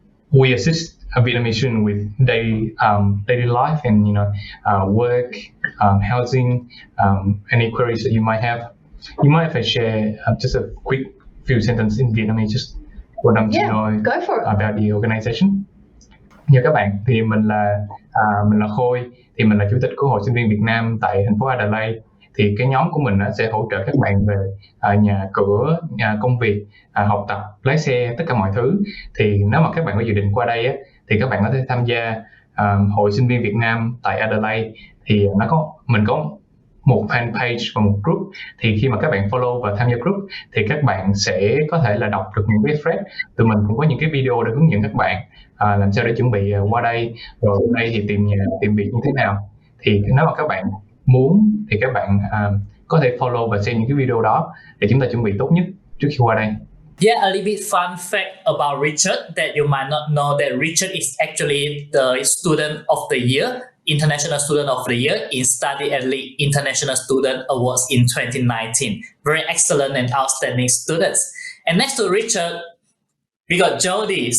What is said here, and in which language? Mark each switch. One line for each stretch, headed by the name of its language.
English: We assist a Vietnamese student with daily life and work, housing, any queries that you might have. You might have to share just a quick few sentences in Vietnamese just for them to know go for it. About the organization.
Vietnamese: Như các bạn thì mình là Khôi, thì mình là chủ tịch của Hội Sinh viên Việt Nam tại thành phố Adelaide. Thì cái nhóm của mình sẽ hỗ trợ các bạn về nhà cửa, công việc, học tập, lái xe, tất cả mọi thứ. Thì nếu mà các bạn có dự định qua đây thì các bạn có thể tham gia Hội Sinh viên Việt Nam tại Adelaide. Thì mình có một fanpage và một group. Thì khi mà các bạn follow và tham gia group thì các bạn sẽ có thể là đọc được những cái thread. Tụi mình cũng có những cái video để hướng dẫn các bạn làm sao để chuẩn bị qua đây, rồi ở đây thì tìm nhà, tìm việc như thế nào. Thì nếu mà các bạn muốn thì các bạn có thể follow và xem những cái video đó để chúng ta chuẩn bị tốt nhất trước khi qua đây.
English: Yeah, a little bit fun fact about Richard that you might not know that Richard is actually the student of the year, International Student of the Year in Study Adelaide International Student Awards in 2019. Very excellent and outstanding students. And next to Richard, we got Jody.